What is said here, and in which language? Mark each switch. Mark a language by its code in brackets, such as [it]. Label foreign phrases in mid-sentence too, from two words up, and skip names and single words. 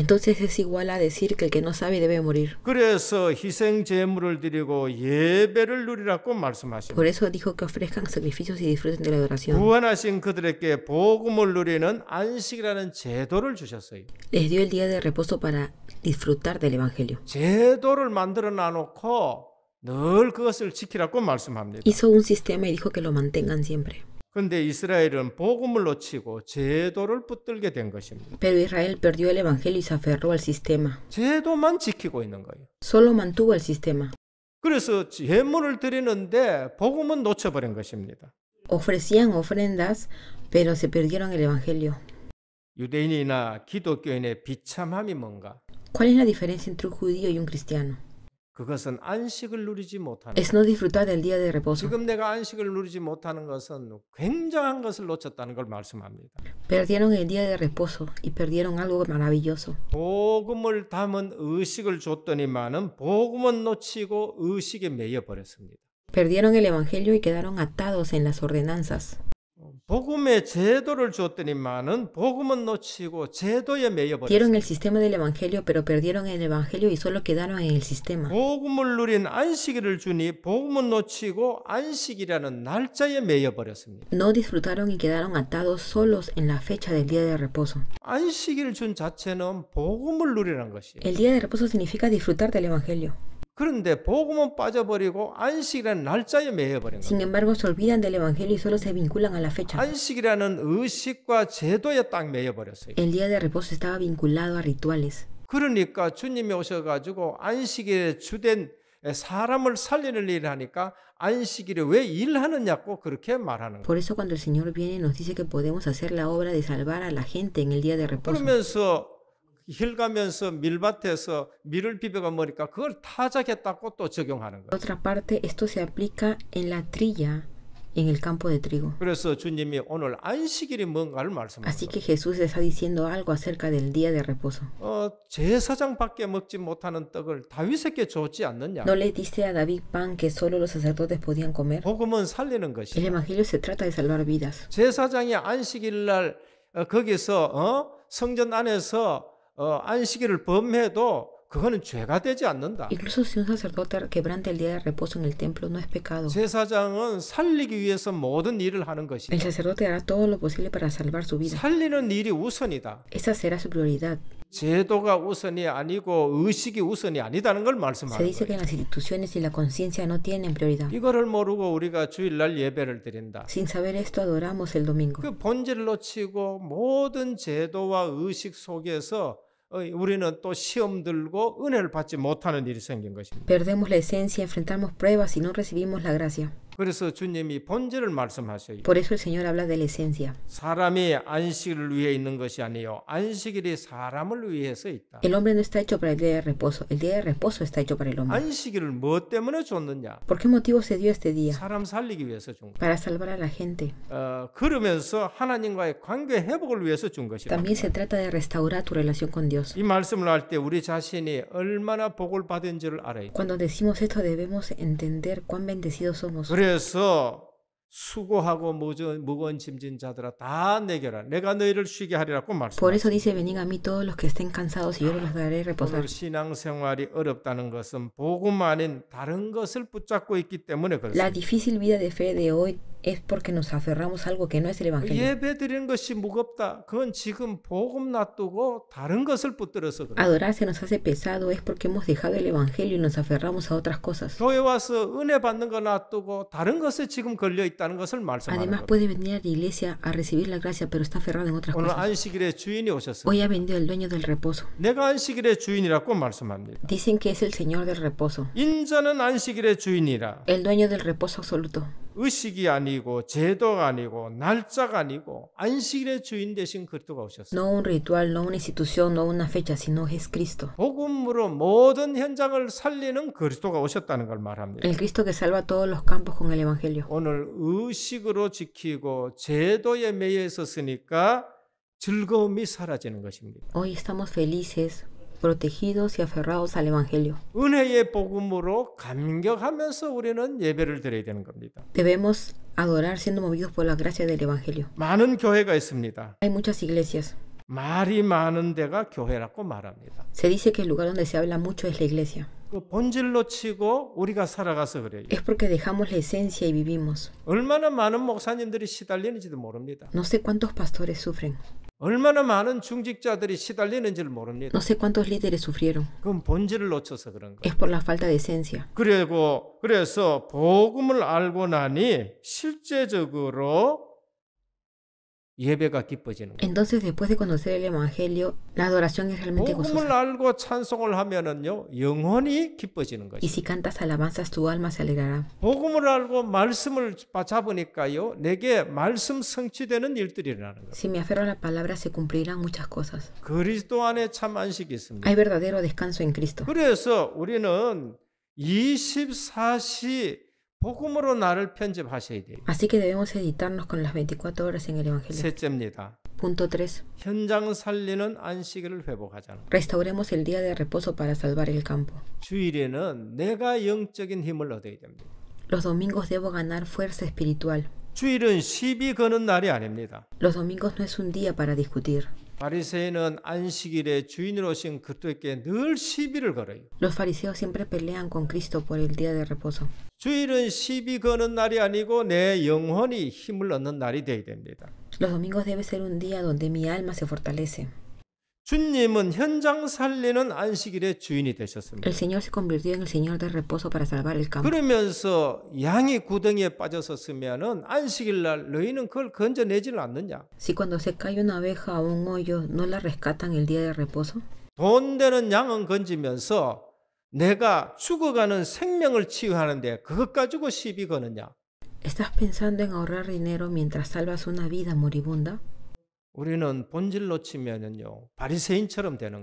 [es] Entonces es igual a decir que el que no sabe debe morir. [ko] 그래서 희생 제물을 드리고 예배를 누리라고 말씀하십니다. [es] Por eso dijo que ofrezcan sacrificios y disfruten de la adoración. [ko] 구원하신 그들에게 복음을 누리는 안식이라는 제도를 주셨어요. [es] Les dio el día de reposo para disfrutar del Evangelio. [ko] 제도를 만들어 놔놓고 늘 그것을 지키라고 말씀합니다. [es] Hizo un sistema y dijo que lo mantengan siempre. [ko] 그런데 이스라엘은 복음을 놓치고 제도를 붙들게 된 것입니다. [es] Pero Israel perdió el Evangelio y se aferró al sistema. [ko] 제도만 지키고 있는 거예요. [es] Solo mantuvo el sistema. [ko] 그래서 제물을 드리는데 복음은 놓쳐버린 것입니다. [es] Ofrecían ofrendas, pero se perdieron el Evangelio. [ko] 유대인이나 기독교인의 비참함이 뭔가? [es] ¿Cuál es la diferencia entre un judío y un cristiano? [ko] 그것은 안식을 누리지 못하는 [es] Es no disfrutar del día de reposo. [ko] 지금 내가 안식을 누리지 못하는 것은 굉장한 것을 놓쳤다는 걸 말씀합니다. [es] Perdieron el día de reposo y perdieron algo maravilloso. [ko] 복음을 담은 의식을 줬더니만은 복음은 놓치고 의식에 매여 버렸습니다. [es] Perdieron el Evangelio y quedaron atados en las ordenanzas. [ko] 복음의 제도를 주었더니만은 복음은 놓치고 제도에 매여 [es] Dieron [ko] 버렸어요. [es] el sistema del Evangelio, pero perdieron el Evangelio y solo quedaron en el sistema. [ko] 복음을 누린 안식일을 주니 복음은 놓치고 안식이라는 날짜에 매여 버렸습니다. [es] No disfrutaron y quedaron atados solos en la fecha del día de reposo. [ko] 안식일 준 자체는 복음을 누리라는 것이에요. [es] El día de reposo significa disfrutar del Evangelio. [ko] 그런데 복음은 빠져버리고 안식이라는 날짜에 매여버린 [es] Sin [ko] 거예요. [es] embargo, se olvidan del Evangelio y solo se vinculan a la fecha. [ko] 안식이라는 의식과 제도에 딱 매여버렸어요. [es] El día de reposo estaba vinculado a rituales. [ko] 그러니까 주님이 오셔가지고 안식일에 주된 사람을 살리는 일을 하니까 안식일에 왜 일하느냐고 그렇게 말하는 거예요. [es] Por eso cuando el Señor viene nos dice que podemos hacer la obra de salvar a la gente en el día de reposo. [ko] 그러면서 힐 가면서 밀밭에서 밀을 비벼가 먹으니까 그걸 타작했다고 또 적용하는 [es] Por [ko] 거예요. [es] otra parte, esto se aplica en la trilla en el campo de trigo. [ko] 그래서 주님이 오늘 안식일이 뭔가를 [es] Así [ko] 말씀하세요. [es] que Jesús está diciendo algo acerca del día de reposo. [ko] 제사장밖에 먹지 못하는 떡을 다윗에게 줬지 않느냐. [es] ¿No le diste a David pan que solo los sacerdotes podían comer? [ko] 복음은 살리는 [es] El [ko] 것이다. [es] Evangelio se trata de salvar vidas. [ko] 제사장이 안식일 날 거기서 성전 안에서 안식일을 범해도 그거는 죄가 되지 않는다. [es] Incluso si un sacerdote quebranta el día de reposo en el templo, no es pecado. [ko] 제사장은 살리기 위해서 모든 일을 하는 [es] El [ko] 것이다. [es] sacerdote hará todo lo posible para salvar su vida. [ko] 살리는 일이 우선이다. [es] Esa será su prioridad. [ko] 제도가 우선이 아니고 의식이 우선이 아니다는 걸 [es] Se [ko] 말씀하는 [es] dice que [ko] 거예요. [es] las instituciones y la conciencia no tienen prioridad. [ko] 이거를 모르고 우리가 주일날 예배를 드린다. [es] Sin saber esto, adoramos el domingo. [ko] 그 본질을 놓치고 모든 제도와 의식 속에서 우리는 또 시험 들고 은혜를 받지 못하는 일이 생긴 것입니다. [es] Perdemos la esencia, enfrentamos pruebas y no recibimos la gracia. [ko] 그래서 주님이 본질을 말씀하셔요. [es] Por eso el Señor habla de la esencia. [ko] 사람이 안식일을 위해 있는 것이 아니요 안식일이 사람을 위해서 있다. [es] El hombre no está hecho para el día de reposo. El día de reposo está hecho para el hombre. [ko] 안식일을 뭐 때문에 줬느냐? [es] ¿Por qué motivo se dio este día? [ko] 사람 살리기 위해서 준 거. [es] Para salvar a la gente. [ko] 그러면서 하나님과의 관계 회복을 위해서 준 것이다. [es] También se trata de restaurar tu relación con Dios. [ko] 이 말씀을 할 때 우리 자신이 얼마나 복을 받은지를 알아야 돼. [es] Cuando decimos esto debemos entender cuán bendecidos somos. [ko] 그래서 수고하고 무거운 짐진 자들아 다 내게라 내가 너희를 쉬게 하리라고 [es] Por eso [ko] 말씀하셨습니다. [es] dice, venid a mí todos los que estén cansados y yo los daré reposar. [ko] 오늘 신앙생활이 어렵다는 것은 복음 아닌 다른 것을 붙잡고 있기 때문에 [es] La [ko] 그렇습니다. [es] difícil vida de fe de hoy es porque nos aferramos a algo que no es el Evangelio. [ko] 예배 드리는 것이 무겁다. 그건 지금 복음 놔두고 다른 것을 붙들어서 그래요. [es] Adorar se nos hace pesado es porque hemos dejado el Evangelio y nos aferramos a otras cosas. [ko] 교회 와서 은혜 받는 거 놔두고 다른 것에 지금 걸려 있다는 것을 말씀하는 [es] Además [ko] 거예요. [es] puede venir a la iglesia a recibir la gracia, pero está aferrado en otras [ko] 오늘 [es] cosas. [ko] 안식일의 주인이 오셨습니다. [es] Hoy ha venido el dueño del reposo. [ko] 내가 안식일의 주인이라고 말씀합니다. [es] Dicen que es el Señor del reposo. [ko] 인자는 안식일의 주인이라. [es] El dueño del reposo absoluto. [ko] 의식이 아니고 제도가 아니고 날짜가 아니고 안식일의 주인 되신 그리스도가 오셨어요. [es] No un ritual, no una institución, no una fecha, sino es Cristo. [ko] 복음으로 모든 현장을 살리는 그리스도가 오셨다는 걸 말합니다. [es] El Cristo que salva todos los campos con el Evangelio. [ko] 오늘 의식으로 지키고 제도에 매여 있었으니까 즐거움이 사라지는 것입니다. [es] Hoy estamos felices, protegidos y aferrados al Evangelio. [ko] 은혜의 복음으로 감격하면서 우리는 예배를 드려야 되는 겁니다. [es] Debemos adorar siendo movidos por la gracia del Evangelio. [ko] 많은 교회가 있습니다. [es] Hay muchas iglesias. [ko] 말이 많은 데가 교회라고 말합니다. [es] Se dice que el lugar donde se habla mucho es la iglesia. [ko] 그 본질 놓치고 우리가 살아가서 그래요. [es] Es porque dejamos la esencia y vivimos. [ko] 얼마나 많은 목사님들이 시달리는지도 모릅니다. [es] No sé cuántos pastores sufren. [ko] 얼마나 많은 중직자들이 시달리는지를 모릅니다. [es] No sé cuántos líderes sufrieron. [ko] 그건 본질을 놓쳐서 그런 거예요. [es] Es por la falta de esencia. [ko] 그래서 복음을 알고 나니 실제적으로 예배가 기뻐지는 거예요. [es] Entonces, después de conocer el Evangelio, la adoración es realmente [ko] 복음을 [es] gozosa. [ko] 알고 찬송을 하면은요 영혼이 기뻐지는 [es] Y [ko] 거죠. [es] si cantas alabanzas, tu alma se alegrará. [ko] 복음을 알고 말씀을 잡으니까요 내게 말씀 성취되는 일들이 일어나는 거예요. [es] Si me aferro a la palabra, se cumplirán muchas cosas. [ko] 그리스도 안에 참 안식이 있습니다. [es] Hay verdadero descanso en Cristo. [ko] 그래서 우리는 24시 복음으로 나를 편집하셔야 돼요. [es] Así que debemos editarnos con las 24 horas en el Evangelio. [ko] 셋째입니다. [es] Punto 3. [ko] 현장 살리는 안식일을 회복하자는 거예요. [es] Restauremos el día de reposo para salvar el campo. [ko] 주일에는 내가 영적인 힘을 얻어야 됩니다. [es] Los domingos debo ganar fuerza espiritual. [ko] 주일은 시비 거는 날이 아닙니다. [es] Los domingos no es un día para discutir. [ko] 바리새인은 안식일에 주인으로 오신 그리스도께 늘 시비를 걸어요. [es] Los fariseos siempre pelean con Cristo por el día de reposo. [ko] 주일은 시비 거는 날이 아니고 내 영혼이 힘을 얻는 날이 되어야 됩니다. [es] Los domingos debe ser un día donde mi alma se fortalece. [ko] 주님은 현장 살리는 안식일의 주인이 되셨습니다. [es] El Señor se convirtió en el Señor de reposo para salvar el campo. [ko] 그러면서 양이 구덩이에 빠졌었으면은 안식일 날 너희는 그걸 건져내지는 않느냐? [es] Si cuando se cae una abeja a un hoyo, ¿no la rescatan el día de reposo? [ko] 돈 되는 양은 건지면서 내가 죽어가는 생명을 치유하는데 그것 가지고 시비 거느냐? [es] ¿Estás pensando en ahorrar dinero mientras salvas una vida moribunda? [ko] 우리는 본질로 치면은요 바리새인처럼 되는